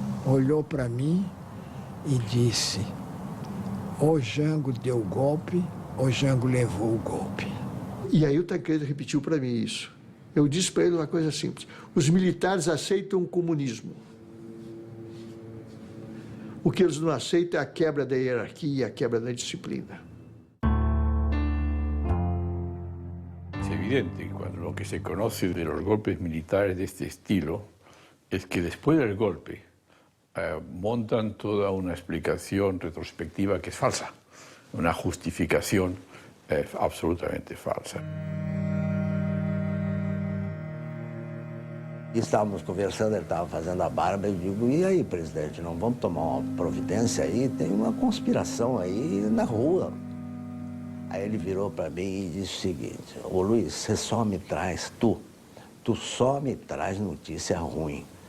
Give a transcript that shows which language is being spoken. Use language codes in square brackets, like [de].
[pt] Olhou para mim e disse, o Jango deu o golpe, o Jango levou o golpe. E aí o Tancredo repetiu para mim isso. Eu disse para ele uma coisa simples. Os militares aceitam o comunismo. O que eles não aceitam é a quebra da hierarquia e a quebra da disciplina. [es] evidente cuando lo que se conoce de los golpes militares de este estilo es que después del golpe montan toda una explicación retrospectiva que es falsa, una justificación absolutamente falsa. [pt] Estávamos conversando, ele estava fazendo a barba, eu digo, e aí, presidente, não vamos tomar uma providência aí? Tem uma conspiração aí na rua. Aí ele virou para mim e disse o seguinte: ô Luiz, você só me traz, tu só me traz notícia ruim.